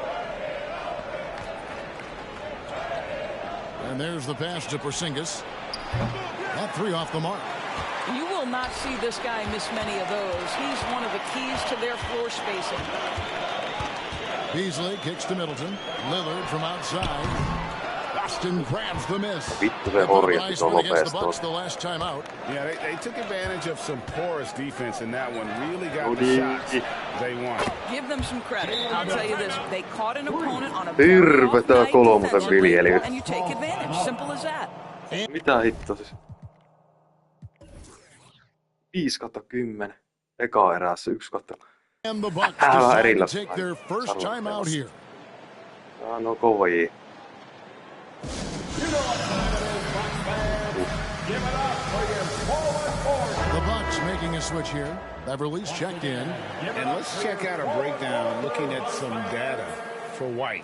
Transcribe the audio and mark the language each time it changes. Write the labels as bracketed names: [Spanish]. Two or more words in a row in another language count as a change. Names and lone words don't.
[English] And there's the pass to Porzingis. That three off the mark. You will not see this guy miss many of those. He's one of the keys to their floor spacing. Beasley kicks to Middleton. Lillard from outside. Boston grabs the miss. [Finnish] Vittu se horjatti tuon nopeasti. [English] The last time out. Yeah, they took advantage of some porous defense in that one. Really got the shots they want. Give them some credit. I'll tell you this. They caught an opponent on a [Finnish] Hirvetä kolmosen viljely. [English] And you take advantage. Simple as that. [Finnish] Mitä hitto siis? 5/10. Eka erässä 1/. [English] And the Bucks decide to take their first time out here. [Finnish] No kovia. [English] The Bucks making a switch here. Beverly's checked in. And let's check out a breakdown looking at some data for White.